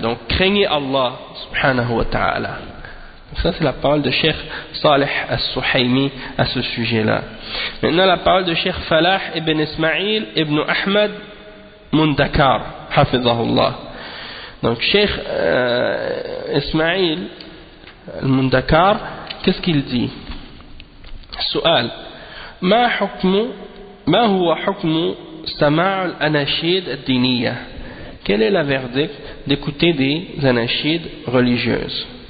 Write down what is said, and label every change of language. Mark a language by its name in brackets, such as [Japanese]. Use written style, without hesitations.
[French] Donc craignez Allah subhanahu wa ta'ala. Ça c'est la parole de Cheikh Saleh As-Suhaymi à ce sujet-là. Maintenant la parole de Cheikh Falah ibn Ismail ibn Ahmad Mundakar, hafizahullah. Donc Cheikh Ismail Mundakar, qu'est-ce qu'il dit? [Arabic] السؤال ما هو حكم سماع الأناشيد الدينية? [French] Quel est le verdict d'écouter des anashides religieuses?